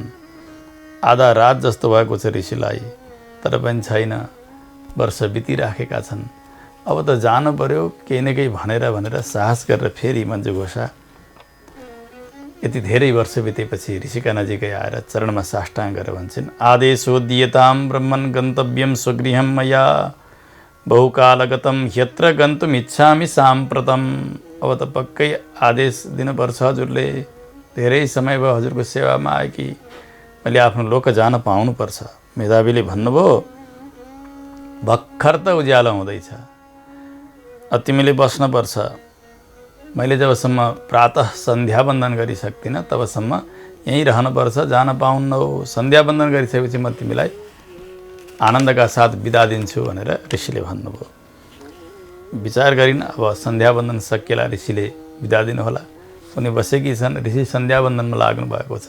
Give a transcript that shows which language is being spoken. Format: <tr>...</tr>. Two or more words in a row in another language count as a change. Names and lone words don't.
<ne>आधा रात जस्तो भएको छ ऋषिलाई, तर पनि छैन, वर्ष बितिराखेका छन्। अब त जानु पर्यो केही न केही भनेर साहस गरेर फेरि मन्जु घोषा यति धेरै वर्ष बितेपछि ऋषिका नजिकै आएर चरणमा साष्टाङ्ग गरेर भन्छन्</ne> <sa>आदेशो दीयतां ब्रह्मन् गन्तव्यं स्वगृहं मया बहुकालगतं ह्यत्र गन्तुम् इच्छामि साम्प्रतम्।</sa> <ne>अब त पक्कै आदेश दिनुपर्छ हजुरले, धेरै समय भयो हजुरको सेवामा आए कि मैले आफ्नो लोक जान पाउनुपर्छ। मेधावीले भन्नुभयो भर्खर त उज्यालो हुँदैछ, तिमीले बस्नुपर्छ। मैले जबसम्म प्रातः सन्ध्या वन्दन गरिसक्दिनँ तबसम्म यहीँ रहनुपर्छ, जान पाउन्न हो, सन्ध्यावन्दन गरिसकेपछि म तिमीलाई आनन्दका साथ बिदा दिन्छु भनेर ऋषिले भन्नुभयो। विचार गरिन्, अब सन्ध्यावन्दन सकिएला, ऋषिले बिदा दिनुहोला। उनी बसेकी छन्, ऋषि सन्ध्यावन्दनमा लाग्नु भएको छ।</ne>